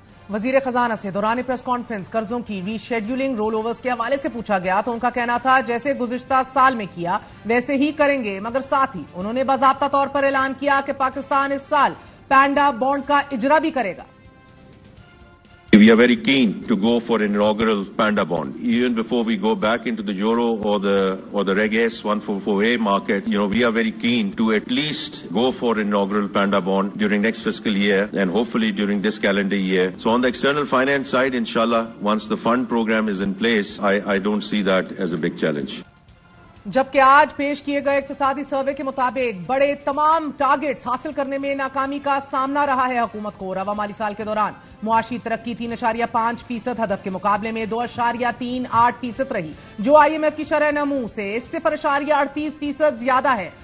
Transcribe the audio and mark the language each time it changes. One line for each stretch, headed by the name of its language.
Urdu: وزیر خزانہ سے دوران پریس کانفرنس قرضوں کی ری شیڈیولنگ رول اوورز کے حوالے سے پوچھا گیا تو ان کا کہنا تھا جیسے گزشتہ سال میں کیا ویسے ہی کریں گے، مگر ساتھ ہی انہوں نے باضابطہ طور پر اعلان کیا کہ پاکستان اس سال پینڈا بانڈ کا اجرا بھی کرے گا.
English: We are very keen to go for an inaugural Panda bond. Even before we go back into the Euro or the Reg S 144A market, we are very keen to at least go for an inaugural Panda bond during next fiscal year and hopefully during this calendar year. So on the external finance side, inshallah, once the fund program is in place, I don't see that as a big challenge.
Urdu: جبکہ آج پیش کیے گئے اقتصادی survey کے مطابق بڑے تمام ٹارگٹس حاصل کرنے میں ناکامی کا سامنا رہا ہے حکومت کو. رواں مالی سال کے دوران معاشی ترقی 3.5% ہدف کے مقابلے میں 2.38% رہی، جو آئی ایم ایف کی شرح نمو سے 0.38% زیادہ ہے.